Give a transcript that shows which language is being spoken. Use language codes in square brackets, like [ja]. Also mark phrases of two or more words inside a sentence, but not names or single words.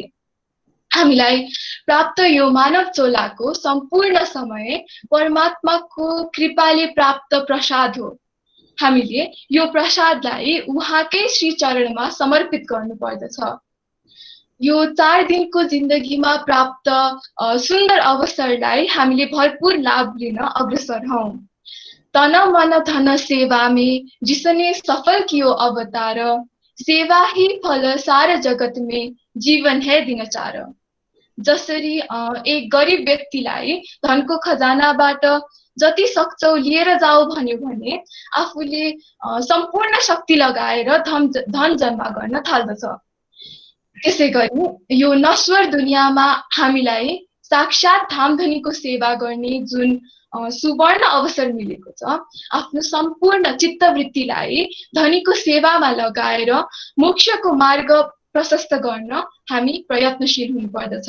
[ne] हामीलाई प्राप्त यो मानव चोलाको सम्पूर्ण समय परमात्माको कृपाले प्राप्त प्रसाद हो। हामीले यो प्रसादलाई उहाँकै श्री चरणमा समर्पित गर्नु पर्दछ। यो 4 दिनको जिन्दगीमा प्राप्त सुन्दर अवसरलाई हामीले भरपूर लाभ लिन अग्रसर हौं। [hi] तन मन धन सेवा में जिसने सफल कियो अवतार, सेवा ही फल सार जगत में जीवन है दिनचार। [ne] जसरी एक गरिब व्यक्तिलाई धनको खजानाबाट जति सक्छौ लिएर जाऊ भन्यो भने आफूले सम्पूर्ण शक्ति लगाएर धन जम्मा गर्न थाल्दछ। त्यसैगरी यो नश्वर दुनियाँमा हामीलाई साक्षात धामधनीको सेवा गर्ने जुन सुवर्ण अवसर मिलेको छ, आफ्नो सम्पूर्ण चित्तवृत्तिलाई धनीको सेवामा लगाएर मोक्षको मार्ग प्रशस्त गर्न हामी प्रयत्नशील हुनुपर्दछ।